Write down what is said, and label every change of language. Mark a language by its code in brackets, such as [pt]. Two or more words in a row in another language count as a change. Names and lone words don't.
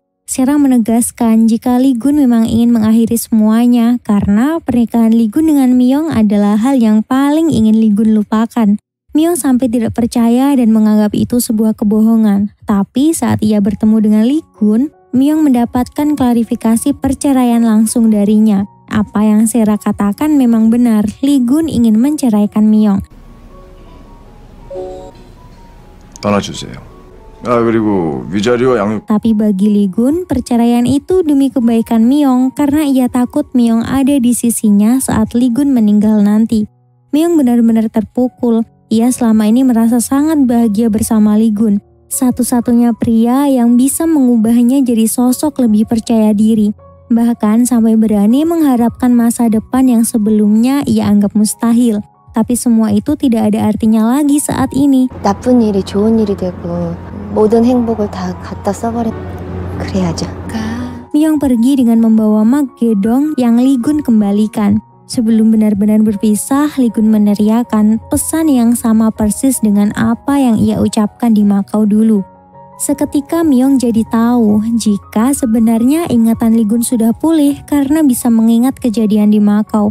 [id] Sera menegaskan jika Li-gun memang ingin mengakhiri semuanya karena pernikahan Li-gun dengan Myung adalah hal yang paling ingin Li-gun lupakan. Myung sampai tidak percaya dan menganggap itu sebuah kebohongan. Tapi saat ia bertemu dengan Li-gun, Myung mendapatkan klarifikasi perceraian langsung darinya. Apa yang Sera katakan memang benar, Li-gun ingin menceraikan Myung. [ko] 떠나주세요. 아 그리고 위자료와 양육. [id] Tapi bagi Lee-gun, perceraian itu demi kebaikan Myung karena ia takut Myung ada di sisinya saat Lee-gun meninggal nanti. Myung benar-benar terpukul. Ia selama ini merasa sangat bahagia bersama Lee-gun. Satu-satunya pria yang bisa mengubahnya jadi sosok lebih percaya diri. Bahkan sampai berani mengharapkan masa depan yang sebelumnya ia anggap mustahil. Tapi semua itu tidak ada artinya lagi saat ini. [ko] 나쁜 일이 좋은 일이 되고 모든 행복을 다 갖다 써버려. 그래야죠. [id] Myung pergi dengan membawa mug gedong yang Lee-gun kembalikan. Sebelum benar-benar berpisah, Lee-gun meneriakkan pesan yang sama persis dengan apa yang ia ucapkan di Makau dulu. Seketika Myung jadi tahu jika sebenarnya ingatan Lee-gun sudah pulih karena bisa mengingat kejadian di Makau.